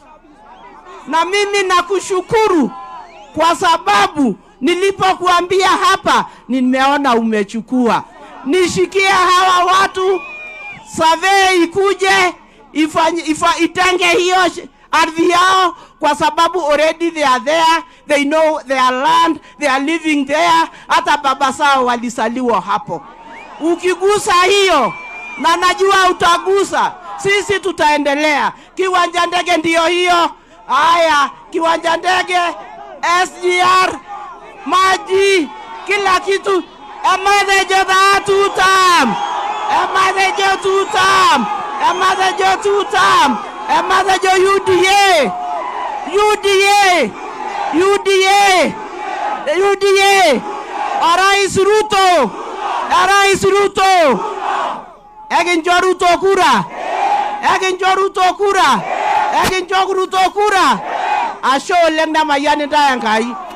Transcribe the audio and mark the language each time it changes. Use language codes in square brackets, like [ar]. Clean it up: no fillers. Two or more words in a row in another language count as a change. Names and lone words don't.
[sw] Na mimi nakushukuru kwa sababu nilipokuambia hapa nimeona umechukua. Nishikia hawa watu, survey ikuje itenge hiyo ardhi yao, kwa sababu [en] already they are there, they know their land, they are living there. [sw] Hata baba sao walisaliwa hapo. Ukigusa hiyo, na najua utagusa, sisi tutaendelea. Kiwanja ndege ndio hiyo. Haya, kiwanja ndege, SGR, maji, kila kitu. [kln] Emadejo tutam. Emadejo tutam. Emadejo tutam. Emadejo UDA. UDA. UDA. UDA. [sw] Rais Ruto. Rais Ruto. [kln] Eginjo Ruto kura. Eginjo Ruto kura. Eginjo Ruto kura. Asho lengna mayani dayangai.